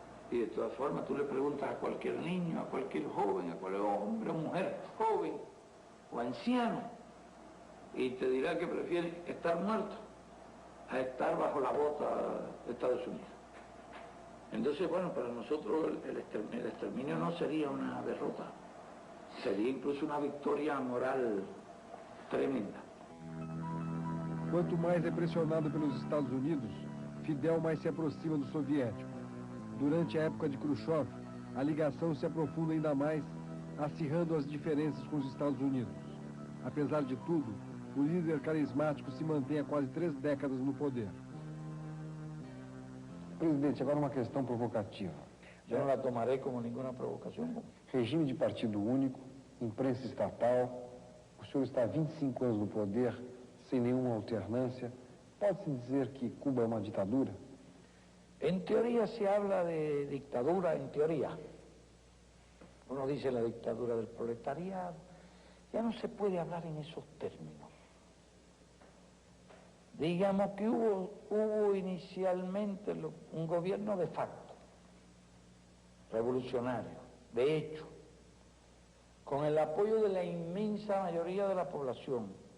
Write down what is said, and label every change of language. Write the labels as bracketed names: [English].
[Spanish] Y de todas formas tú le preguntas a cualquier niño, a cualquier joven, a cualquier hombre o mujer, joven o anciano, y te dirá que prefiere estar muerto a estar bajo la bota de Estados Unidos. Entonces, bueno, para nosotros el exterminio no sería una derrota, sería incluso una victoria moral tremenda. [Portuguese] Quanto mais é pressionado pelos Estados Unidos, Fidel mais se aproxima do soviético. Durante a época de Khrushchev, a ligação se aprofunda ainda mais, acirrando as diferenças com os Estados Unidos. Apesar de tudo, o líder carismático se mantém há quase 3 décadas no poder. Presidente, agora uma questão provocativa. [Spanish] Yo no la tomaré como ninguna provocación. [Portuguese] Regime de partido único, imprensa estatal, o senhor está há 25 anos no poder, sem nenhuma alternância. Pode-se dizer que Cuba é uma ditadura? [Spanish] En teoría se habla de dictadura, en teoría. Uno dice la dictadura del proletariado. Ya no se puede hablar en esos términos. Digamos que hubo inicialmente un gobierno de facto, revolucionario, de hecho, con el apoyo de la inmensa mayoría de la población.